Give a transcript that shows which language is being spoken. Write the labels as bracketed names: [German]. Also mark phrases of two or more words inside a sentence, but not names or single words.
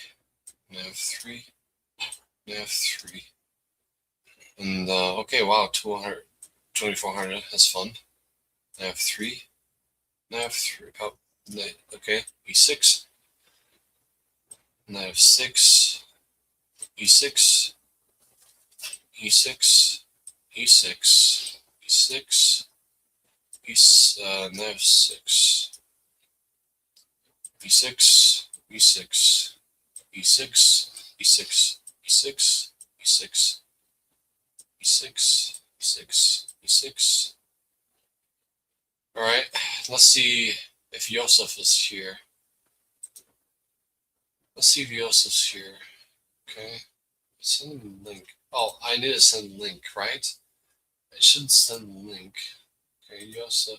[English] I have three. I have three. And okay, wow, 200, 2400. That's fun. I have 3. I have 3. Oh, okay. E6. And I have 6. E6. E6. E6. E6. Nav 6. E6. E6. E6. E6. E6. E6. E6. E6. E6. All right. Let's see if Yosef is here. Let's see if Yosef's here. Okay. Send him a link. Oh, I need to send a link, right? I should send a link. Okay, Yosef.